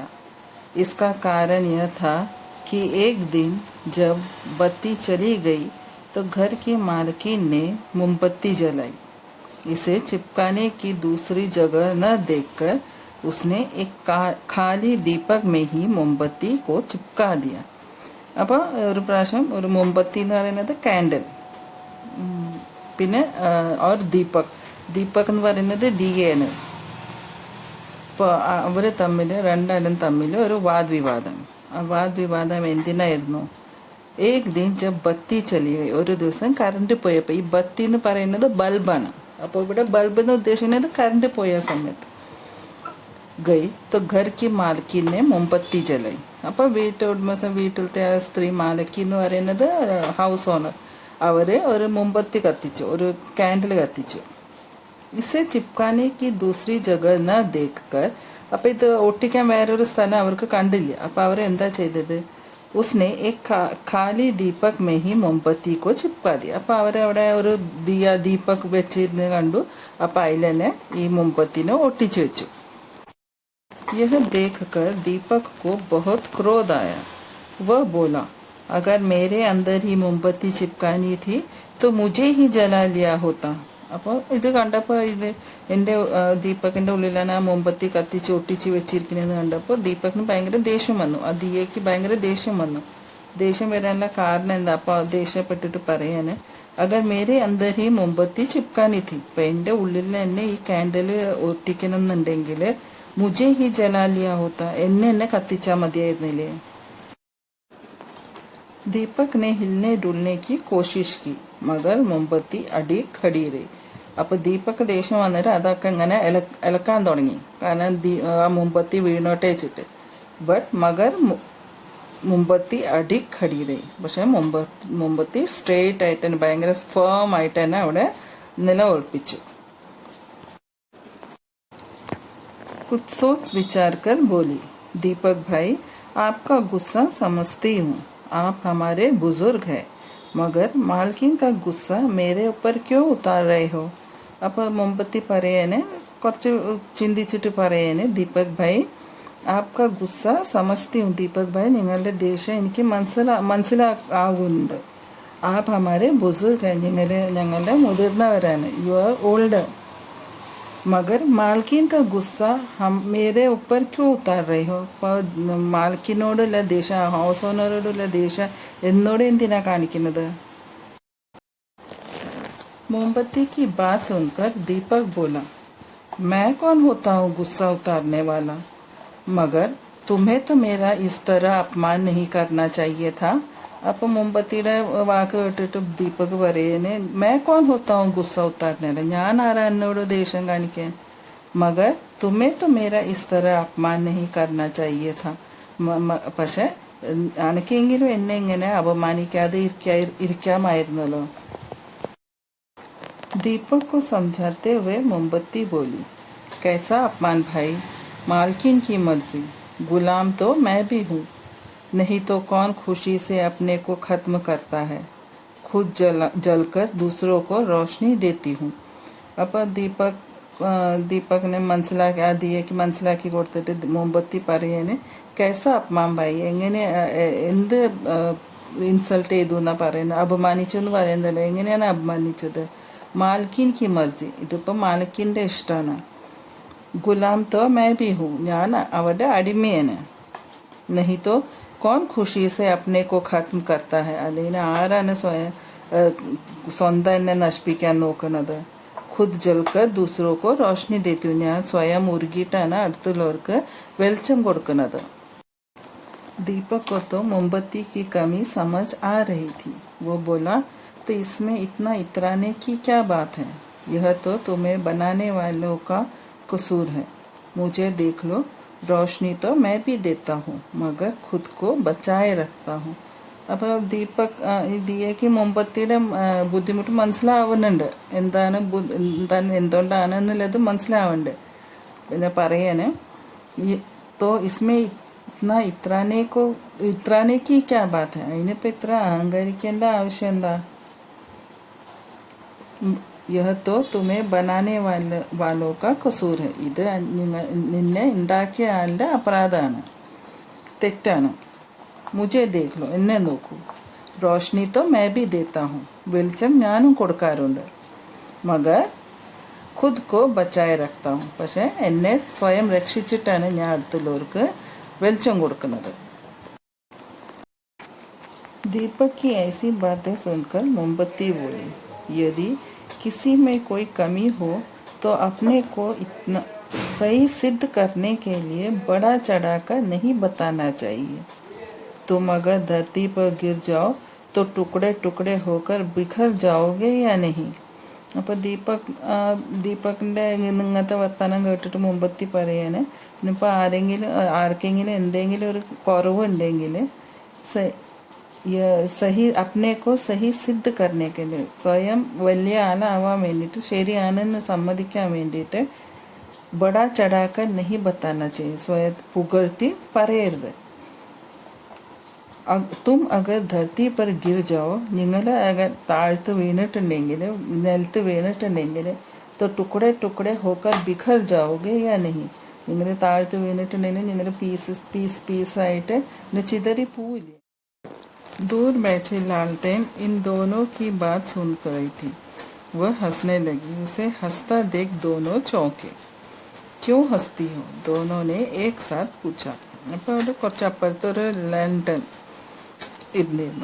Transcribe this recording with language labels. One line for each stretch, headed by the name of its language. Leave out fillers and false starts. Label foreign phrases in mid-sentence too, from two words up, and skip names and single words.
Hindi: इसका कारण यह था कि एक दिन जब बत्ती चली गई तो घर की मालकिन ने मोमबत्ती जलाई। इसे चिपकाने की दूसरी जगह न देखकर उसने एक खाली दीपक में ही मोमबत्ती को चिपका दिया।
Malayalam: അപ്പോൾ ഒരു പ്രാവശ്യം ഒരു മോംബത്തി എന്ന് പറയുന്നത് കാൻഡിൽ, പിന്നെ और ദീപക് എന്ന് പറയുന്നത് ദിയയാണ്. ഇപ്പോൾ അവർ രണ്ടാളും തമ്മിൽ ഒരു വാദ്വിവാദം. ആ വാദ്വിവാദം എന്തിനായിരുന്നു?
Hindi: एक दिन जब बत्ती चली गई,
Malayalam: ഒരു ദിവസം കറണ്ട് പോയപ്പോൾ, ഈ ബത്തി എന്ന് പറയുന്നത് ബൾബാണ്, അപ്പോൾ ഇവിടെ ബൾബ് എന്ന് ഉദ്ദേശിക്കുന്നത് കറണ്ട് പോയ സമയത്ത് ഗൈ
Hindi: तो घर की मालकिन ने मोमबत्ती जलाई.
Malayalam: അപ്പോൾ വീട്ടിലത്തെ ആ സ്ത്രീ മാലക്കി എന്ന് പറയുന്നത്
English: house owner,
Malayalam: അവര് ഒരു മോംബത്തി കത്തിച്ചു, ഒരു കാൻഡിൽ കത്തിച്ചു.
Hindi: इसे चिपकाने की दूसरी जगह न देखकर,
Malayalam: അപ്പൊ ഇത് ഒട്ടിക്കാൻ വേറൊരു സ്ഥലം അവർക്ക് കണ്ടില്ല. അപ്പൊ അവർ എന്താ ചെയ്തത്?
Hindi: उसने एक खाली दीपक में ही मोमबत्ती को चिपका दिया.
Malayalam: അപ്പൊ അവരവിടെ ഒരു ദീപക് വെച്ചിരുന്ന് കണ്ടു. അപ്പൊ അതിൽ തന്നെ ഈ മോംബത്തിനെ ഒട്ടിച്ചു വെച്ചു.
Hindi: यह देखकर दीपक को बहुत क्रोध आया. वह बोला, अगर मेरे अंदर ही मोमबत्ती चिपकानी थी तो मुझे ही जला लिया होता.
Malayalam: അപ്പോൾ ഇത് കണ്ടപ്പോൾ എൻ്റെ ദീപകിൻ്റെ ഉള്ളിലാണ് ആ മോംബത്തി കത്തിച്ച് ഒട്ടിച്ച് വെച്ചിരിക്കുന്നതെന്ന് കണ്ടപ്പോൾ ദീപകിന് ഭയങ്കര ദേഷ്യം വന്നു. ആ ദിയയ്ക്ക് ഭയങ്കര ദേഷ്യം വന്നു. ദേഷ്യം വരാനുള്ള കാരണം എന്താ? അപ്പോൾ ദേഷ്യപ്പെട്ടിട്ട് പറയാണ്,
Hindi: अगर मेरे अंदर ही मोमबत्ती चिपकानी थी,
Malayalam: ഇപ്പം എൻ്റെ ഉള്ളിൽ തന്നെ ഈ കാൻഡിൽ ഒട്ടിക്കണം എന്നുണ്ടെങ്കിൽ
Hindi: मुझे ही जला लिया होता,
Malayalam: എന്നെ കത്തിച്ചാ മതിയായിരുന്നില്ലേ.
Hindi: दीपक ने हिलने डुलने की कोशिश की मगर मोमबत्ती अड़ी खड़ी रही.
Malayalam: അപ്പൊ ദീപക് ദേഷ്യം വന്നിട്ട് അതൊക്കെ ഇങ്ങനെ ഇളക്കാൻ തുടങ്ങി, കാരണം ആ മോംബത്തി വീണോട്ടെ വെച്ചിട്ട്. ബട്ട്
Hindi: मगर मोमबत्ती अड़ी खड़ी रही,
Malayalam: പക്ഷെ മോംബത്തി സ്ട്രെയിറ്റ് ആയിട്ട് തന്നെ ഭയങ്കര ഫേം ആയിട്ട് തന്നെ അവിടെ നിലയുറപ്പിച്ചു.
Hindi: कुछ सोच विचार कर बोली, दीपक भाई आपका गुस्सा समझती हूँ, आप हमारे बुजुर्ग हैं, मगर मालकिन का गुस्सा मेरे ऊपर क्यों उतार रहे हो.
Malayalam: അപ്പോൾ മോംബത്തി പറയേനെ കുറച്ച് ചിന്തിച്ചിട്ട് പറയേനെ,
Hindi: दीपक भाई आपका गुस्सा समझती हूँ,
Malayalam: ദീപക് ഭായ് നിങ്ങളുടെ ദേഷ്യം എനിക്ക് മനസ്സിലാകുന്നുണ്ട്.
Hindi: आप हमारे बुज़ुर्ग हैं,
Malayalam: ഞങ്ങളുടെ മുതിർന്നവരാണ്,
English: you are older.
Hindi: मगर मालकिन का गुस्सा हम मेरे ऊपर क्यों उतार रहे हो.
Malayalam: മാൽക്കിനോടുള്ള ദേഷ്യം, ഹൗസ് ഓണറോടുള്ള ദേഷ്യം എന്നോട് എന്തിനാ കാണിക്കുന്നത്?
Hindi: मोमबत्ती की बात सुनकर दीपक बोला, मैं कौन होता हूँ गुस्सा उतारने वाला, मगर तुम्हें तो मेरा इस तरह अपमान नहीं करना चाहिए था.
Malayalam: അപ്പം മോംബത്തിയുടെ വാക്ക് കേട്ടിട്ട് ദീപക് പറയുന്നേ,
Hindi: मैं कौन होता हूँ गुस्सा उतारने वाला,
Malayalam: ഞാൻ ആരാ എന്നോട് ദേഷ്യം കാണിക്കാൻ.
Hindi: मगर तुम्हें तो मेरा इस तरह अपमान नहीं करना चाहिए था,
Malayalam: പക്ഷെ അനക്കെങ്കിലും എന്നെ ഇങ്ങനെ അപമാനിക്കാതെ ഇരിക്കാമായിരുന്നല്ലോ.
Hindi: दीपक को समझाते हुए मोमबत्ती बोली, कैसा अपमान भाई, मालकिन की मर्जी, गुलाम तो मैं भी हूँ, नहीं तो कौन खुशी से अपने को खत्म करता है, खुद जलकर दूसरों को रोशनी देती हूँ.
Malayalam: അപ്പോൾ ദീപകിനെ മനസ്സിലാക്കി കൊടുത്തിട്ട് മോംബത്തി പറയേന്,
Hindi: कैसा अपमान भाई,
Malayalam: എങ്ങനെ എന്ത് ഇൻസൾട്ട് ചെയ്തു എന്നാ പറയുന്നത്, അപമാനിച്ചു എന്ന് പറയുന്നതല്ലോ, എങ്ങനെയാണ് അപമാനിച്ചത്.
Hindi: मालकिन की मर्ज़ी,
Malayalam: ഇതിപ്പോൾ മാലിക്കിൻ്റെ ഇഷ്ടമാണ്.
Hindi: गुलाम तो मैं भी हूँ,
Malayalam: ഞാൻ അവരുടെ അടിമയാണ്.
Hindi: नहीं तो कौन खुशी से अपने को खत्म करता है,
Malayalam: അല്ലെങ്കിൽ ആരാണ് സ്വന്തം എന്നെ നശിപ്പിക്കാൻ നോക്കുന്നത്.
Hindi: खुद जलकर दूसरों को रोशनी देती,
Malayalam: ഞാൻ സ്വയം ഉരുകിയിട്ടാണ് അടുത്തുള്ളവർക്ക് വെളിച്ചം കൊടുക്കുന്നത്.
Hindi: दीपक को तो मोमबत्ती की कमी समझ आ रही थी. वो बोला, तो इसमें इतना इतराने की क्या बात है, यह तो तुम्हें बनाने वालों का कसूर है. मुझे देख लो, रोशनी तो मैं भी देता हूँ मगर खुद को बचाए रखता हूँ.
Malayalam: അപ്പോൾ ദിയയ്ക്ക് മോംബത്തിയുടെ ബുദ്ധിമുട്ട് മനസ്സിലാവുന്നുണ്ട്, എന്തുകൊണ്ടാണ് എന്നുള്ളത് മനസ്സിലാവുന്നുണ്ട്. പിന്നെ പറയാന്,
Hindi: तो इसमें इतना इतराने की क्या बात है,
Malayalam: അതിനിപ്പോൾ ഇത്ര അഹങ്കരിക്കേണ്ട ആവശ്യം എന്താ.
Hindi: यह तो तुम्हें बनाने वालों का कसूर है.
Malayalam: ഇത് നിന്നെ ഉണ്ടാക്കിയ ആളുടെ അപരാധമാണ്, തെറ്റാണ്.
Hindi: मुझे देख लो,
Malayalam: എന്നെ നോക്കൂ.
Hindi: रोशनी तो मैं भी देता हूँ,
Malayalam: വെളിച്ചം ഞാനും കൊടുക്കാറുണ്ട്.
Hindi: मगर खुद को बचाए रखता हूँ,
Malayalam: പക്ഷെ എന്നെ സ്വയം രക്ഷിച്ചിട്ടാണ് ഞാൻ അടുത്തുള്ളവർക്ക് വെളിച്ചം കൊടുക്കുന്നത്.
Hindi: दीपक की ऐसी बातें सुनकर मोमबत्ती बोली, यदि किसी में कोई कमी हो तो अपने को इतना सही सिद्ध करने के लिए बड़ा चढ़ाकर नहीं बताना चाहिए. तुम अगर धरती पर गिर जाओ तो टुकड़े टुकड़े होकर बिखर जाओगे या नहीं.
Malayalam: അപ്പോൾ ദീപകിൻ്റെ ഇങ്ങനത്തെ വർത്തമാനം കേട്ടിട്ട് മുമ്പത്തി പറയാണ്, ഇനിയിപ്പോൾ ആർക്കെങ്കിലും എന്തെങ്കിലും ഒരു കുറവുണ്ടെങ്കിൽ
Hindi: सही अपने को सही सिद्ध करने के लिए,
Malayalam: സ്വയം വലിയ ആളാവാൻ വേണ്ടിയിട്ട് ശരിയാണെന്ന് സമ്മതിക്കാൻ വേണ്ടിയിട്ട്
Hindi: बढ़ा चढ़ाकर नहीं बताना
Malayalam: ചെയ്യും, സ്വയം പുകഴ്ത്തി പറയരുത്.
Hindi: तुम अगर धरती पर गिर जाओ,
Malayalam: നിങ്ങൾ അഗർ താഴ്ത്ത് വീണിട്ടുണ്ടെങ്കിൽ, നിലത്ത് വീണിട്ടുണ്ടെങ്കിൽ,
Hindi: तो टुकड़े टुकड़े होकर बिखर जाओगे या नहीं,
Malayalam: നിങ്ങൾ താഴ്ത്ത് വീണിട്ടുണ്ടെങ്കിൽ നിങ്ങൾ പീസായിട്ട് ചിതറി പോവില്ലേ.
Hindi: दूर बैठी लालटेन इन दोनों की बात सुन रही थी. वह हंसने लगी. उसे हंसता देख दोनों चौंके. क्यों हंसती हो, दोनों ने एक साथ पूछा.
Malayalam: അപ്പോൾ അവിടെ കുറച്ച് അപ്പുറത്തൊരു ലാൻറ്റൺ ഇരുന്നിരുന്നു.